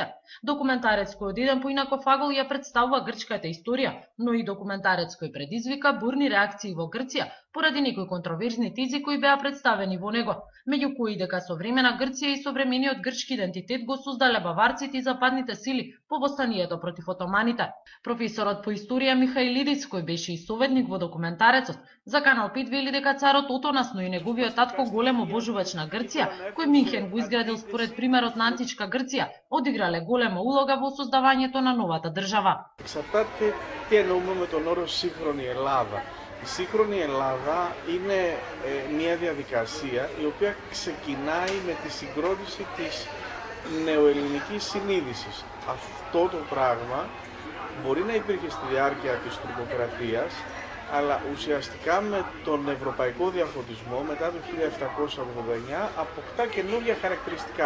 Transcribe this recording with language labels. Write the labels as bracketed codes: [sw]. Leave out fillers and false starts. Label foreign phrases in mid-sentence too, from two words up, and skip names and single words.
[mk] Документарец кој од еден поинако фагол ја представува грчката историја, но и документарец кој предизвика бурни реакции во Грција поради некои контроверзни тези кои беа представени во него, меѓу кои дека современа Грција и современиот грчки идентитет го создале баварците и западните сили по востанието против отоманите. Професорот по историја Михаилидис, кој беше и советник во документарецот, за Канал 5 вели дека царот Отонас, но и неговиот татко голем обожувач на Грција, кој Минхен го изградил според примерот на Античка Грција, одиграле голема улога во создавањето на новата држава. [el] Εξαρτάται τι εννοούμε με τον όρο σύγχρονη Ελλάδα. Η σύγχρονη Ελλάδα είναι μια διαδικασία η οποία ξεκινάει με τη συγκρότηση της νεοελληνικής συνείδησης. Αυτό το πράγμα μπορεί να υπήρχε στη διάρκεια της τουρκοκρατίας, αλλά ουσιαστικά με τον ευρωπαϊκό διαφωτισμό μετά το 1789 αποκτά καινούργια χαρακτηριστικά.